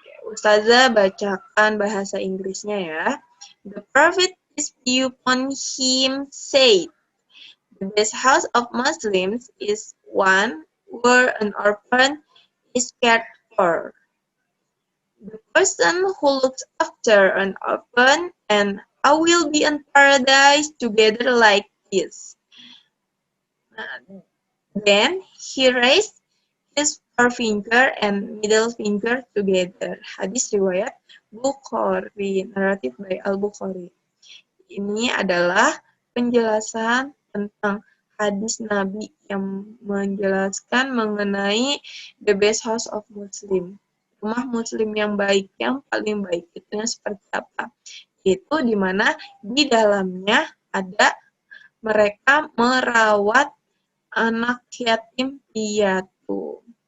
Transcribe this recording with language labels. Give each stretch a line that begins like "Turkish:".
Indonesian: Ustazah bacakan bahasa Inggrisnya ya.
English: The Prophet, peace be upon him, said, the best house of Muslims is one where an orphan is cared for. The person who looks after an orphan and I will be in paradise together like this. Then he raised his forefinger and middle finger together.
Indonesian: Hadis riwayat Bukhari, naratif by Al-Bukhari. Ini adalah penjelasan tentang hadis Nabi yang menjelaskan mengenai
English: the best house of Muslim.
Indonesian: Rumah muslim yang baik, yang paling baik. Itu yang seperti apa? Itu di mana di dalamnya ada mereka merawat anak yatim piatu.